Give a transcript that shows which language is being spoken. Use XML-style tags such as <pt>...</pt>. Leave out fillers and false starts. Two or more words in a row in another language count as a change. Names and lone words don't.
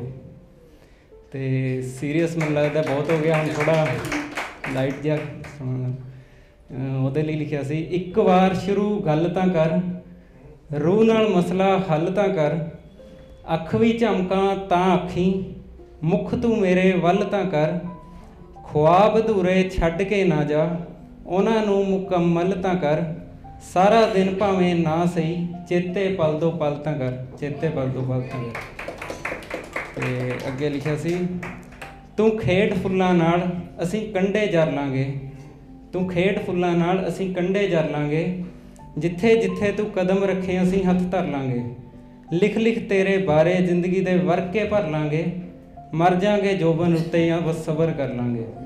<pa>ਤੇ ਸੀਰੀਅਸ ਮੈਨੂੰ ਲੱਗਦਾ ਬਹੁਤ ਹੋ ਗਿਆ, ਹੁਣ ਥੋੜ੍ਹਾ ਲਾਈਟ ਜਿਹਾ ਸੁਣਨ ਉਹਦੇ ਲਈ ਲਿਖਿਆ ਸੀ. ਇੱਕ ਵਾਰ ਸ਼ੁਰੂ ਗੱਲ ਤਾਂ ਕਰ, ਰੂਹ ਨਾਲ ਮਸਲਾ ਹੱਲ ਤਾਂ ਕਰ, ਅੱਖ ਵੀ ਝਮਕਾਂ ਤਾਂ ਅੱਖੀ, ਮੁੱਖ ਤੂੰ ਮੇਰੇ ਵੱਲ ਤਾਂ ਕਰ, ਖ਼ਾਬ ਅਧੂਰੇ ਛੱਡ ਕੇ ਨਾ ਜਾ, ਉਨ੍ਹਾਂ ਨੂੰ ਮੁਕੰਮਲ ਤਾਂ ਕਰ, ਸਾਰਾ ਦਿਨ ਭਾਵੇਂ ਨਾ ਸਹੀ, ਚੇਤੇ ਪਲ ਦੋ ਪਲ ਤਾਂ ਕਰ, ਚੇਤੇ ਪਲ ਦੋ ਪਲ ਤਾਂ ਕਰ. ਤੇ ਅੱਗੇ ਲਿਖਿਆ ਸੀ, ਤੂੰ ਖੇਡ ਫੁੱਲਾਂ ਨਾਲ ਅਸੀਂ ਕੰਢੇ ਜਰ ਲਾਂਗੇ, ਤੂੰ ਖੇਡ ਫੁੱਲਾਂ ਨਾਲ ਅਸੀਂ ਕੰਢੇ ਜਰ ਲਾਂਗੇ, ਜਿੱਥੇ ਜਿੱਥੇ ਤੂੰ ਕਦਮ ਰੱਖੇ ਅਸੀਂ ਹੱਥ ਧਰ ਲਾਂਗੇ, ਲਿਖ ਲਿਖ ਤੇਰੇ ਬਾਰੇ ਜ਼ਿੰਦਗੀ ਦੇ ਵਰਕੇ ਭਰ ਲਾਂਗੇ, ਮਰ ਜਾਾਂਗੇ ਜੋਬਨ ਉੱਤੇ ਜਾਂ ਬਸ ਸਬਰ ਕਰ ਲਾਂਗੇ।</pa>